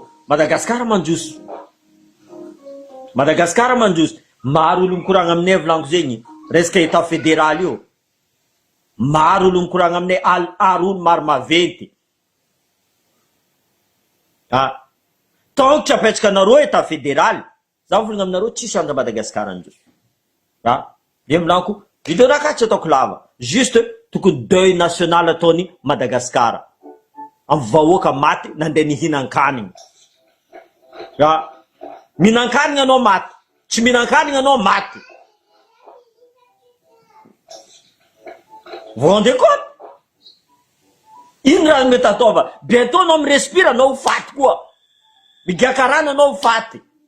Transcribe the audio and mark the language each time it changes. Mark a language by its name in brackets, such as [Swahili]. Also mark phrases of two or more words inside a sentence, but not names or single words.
[Malagasy] Madagascar mandroso. Madagascar mandroso. Maro olo mikoragna aminay volaniko zegny. Resaka [French] état fédéral [Malagasy] io. Maro olo mikoragna aminay aro maro maventy. Ah. [French] Tant que [Malagasy] tsy apetraka anareo [French] état fédéral, [Malagasy] za volagna aminareo tsisy andra Madagascar androso. Ah. Dia volaniko, video raka tsy ataoko lava. Juste tokony [French] deuil national [Malagasy] ataony Madagascar. Amin'ny vahoaka maty nandeha nihinan-kanigny. Ah. Mihinan-kanigny anao maty. Tsy mihinan-kanigny anao maty. [French] Vous vous rendez compte? [Malagasy] Ino raha mety ataova? Bientôt anao mirespira anao faty koa. Migaka rano anao faty.